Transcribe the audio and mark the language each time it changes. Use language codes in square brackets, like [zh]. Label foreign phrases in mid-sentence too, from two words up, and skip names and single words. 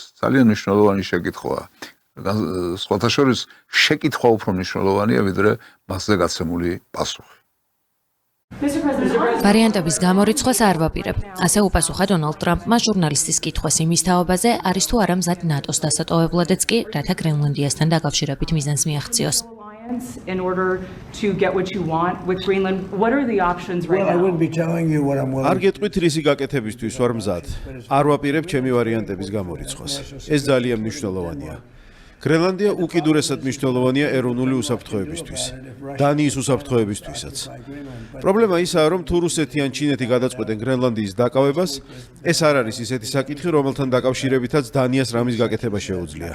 [ka] ძალიან მნიშვნელოვანი შეკითხვაა. სხვათა შორის შეკითხვა უფრო მნიშვნელოვანია, ვიდრე მასზე გაცემული პასუხი. ვარიანტების გამორიცხვას არ ვაპირებ. ასე უპასუხა დონალდ ტრამპმა ჟურნალისტის კითხვას იმის თაობაზე, არის თუ არა მზად ნატოს დასატოვებლადაც კი, რათა გრენლანდიასთან დაკავშირებით მიზანს მიაღწიოს. [en] In order to get what you want with Greenland, what are the options right now? I wouldn't be telling you what I'm willing. [ka] არ გეტყვით რისი გაკეთებისთვის ვარ მზად. არ ვაპირებ ჩემი ვარიანტების გამორიცხვას. ეს ძალიან მნიშვნელოვანია. გრენლანდია უკიდურესად მნიშვნელოვანია ეროვნული უსაფრთხოებისთვის, დანიის უსაფრთხოებისთვისაც. პრობლემა ისაა, რომ თუ რუსეთი ან ჩინეთი გადაწყვეტენ გრენლანდიის დაკავებას, ეს არ არის ისეთი საკითხი, რომელთან დაკავშირებითაც დანიას რამის გაკეთება შეუძლია.